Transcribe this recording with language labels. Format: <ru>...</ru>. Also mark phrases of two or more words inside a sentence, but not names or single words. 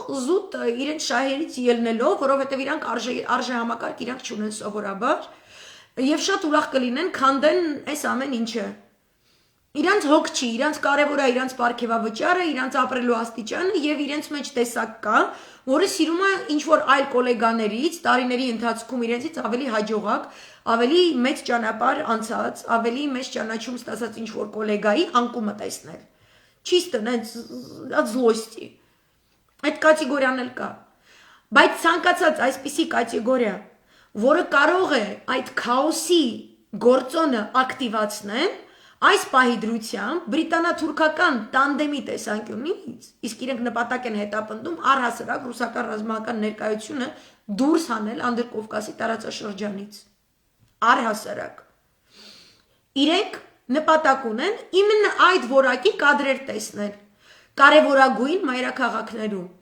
<hy>զուտ իրենց շահերից ելնելով, որովհետև իրանք արժեհամակարգ իրանք չունեն սովորաբար եւ շատ ուրախ կլինեն քանդեն այս ամեն ինչը։ Իրանց հոգ չի, իրանց կարևոր է իրանց պարգևավճարը, իրանց ապրելու աստիճանը եւ իրենց մեջ տեսակ կա, որը սիրում է ինչ որ այլ գոլեգաներից տարիների ընթացքում իրենցից ավելի հաջողակ, ավելի մեծ ճանապարհ անցած, ավելի մեծ ճանաչում ստացած ինչ որ գոլեգայի անկումը տեսնել։</hy> <ru>Чисто, от</ru> <hy>злости։ Այդ կատեգորիան էլ կա։ Բայց ցանկացած այսպիսի կատեգորիա, որը կարող է այդ քաոսի գործոնը ակտիվացնել, այս պահի դրությամբ բրիտանա-թուրքական տանդեմի տեսանկյունից, իսկ իրենք նպատակ են հետապնդում առհասարակ ռուսական ռազմական ներկայությունը դուրս հանել Անդրկովկասի տարածաշրջանից առհասարակ իրենք նպատակ ունեն իմенно այդ որակի կադրեր տեսնել կարևորագույն մայրաքաղաքներում</hy>